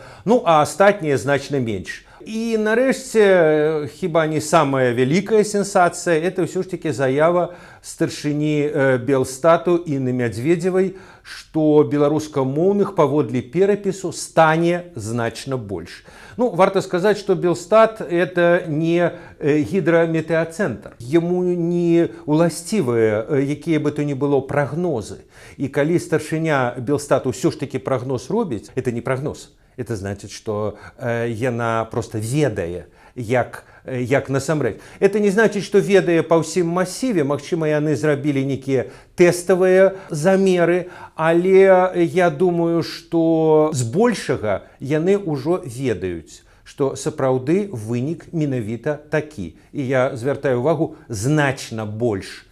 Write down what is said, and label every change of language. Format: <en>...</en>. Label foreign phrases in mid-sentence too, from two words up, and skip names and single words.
<be>Ну, а астатнія значна менш. І нарэшце, хіба не самая вялікая сенсацыя, это ўсё ж такі заява старшыні Белстату Інны Мядзведзевай, што беларускамоўных паводле перапісу стане значна больш. Ну, варта сказаць, што Белстат это не гідраметэацэнтр. Яму не уласцівыя якія</be> <ru>бы то ни было</ru> <be>прагнозы. І калі старшыня Белстату ўсё ж такі прагноз робіць, это не прагноз.</be> <ru>Это значит, что</ru> <be>яна просто ведае, як насамрэч.</be> <ru>Это не значит, что</ru> <be>ведае па ўсім масіве, магчыма, яны зрабілі нейкія тэставыя замеры, але я думаю, што збольшага яны ўжо ведаюць, што сапраўды вынік менавіта такі. І я звяртаю увагу, значна больш.</be>